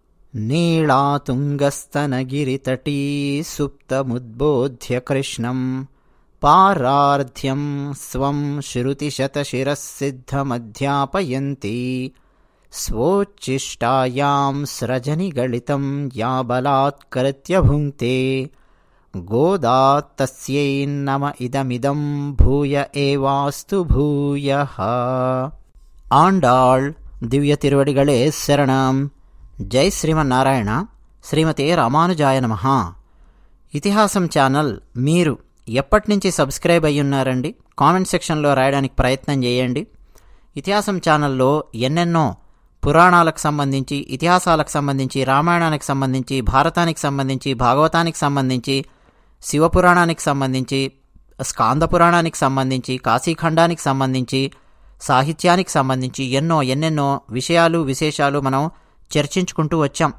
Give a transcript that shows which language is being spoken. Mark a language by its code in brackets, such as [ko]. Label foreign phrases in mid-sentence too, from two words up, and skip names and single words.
[sa] नीलातुङ्गस्तनगिरितटी सुप्तमुद्बोध्य कृष्णं पारार्ध्यं स्वं श्रुतिशतशिरःसिद्धमध्यापयन्ती स्वोच्छिष्टायां स्रजनिगलितं या बलात्कृत्य भुङ्क्ते गोदा तस्यै नम इदमिदं भूय एवास्तु भूयः. [ta] ஆண்டாள் திவ்ய திருவடிகளே சரணம். [sa] జై శ్రీమన్నారాయణ. శ్రీమతే రామానుజాయ నమః. [te] ఇతిహాసం ఛానల్ మీరు ఎప్పటినుంచి సబ్స్క్రైబ్ అయ్యున్నారండి? కామెంట్ సెక్షన్లో రాయడానికి ప్రయత్నం చేయండి. ఇతిహాసం ఛానల్లో ఎన్నెన్నో పురాణాలకు సంబంధించి, ఇతిహాసాలకు సంబంధించి, రామాయణానికి సంబంధించి, భారతానికి సంబంధించి, భాగవతానికి సంబంధించి, శివపురాణానికి సంబంధించి, స్కాంద పురాణానికి సంబంధించి, కాశీఖండానికి సంబంధించి, సాహిత్యానికి సంబంధించి ఎన్నెన్నో విషయాలు విశేషాలు మనం చర్చించుకుంటూ వచ్చాం.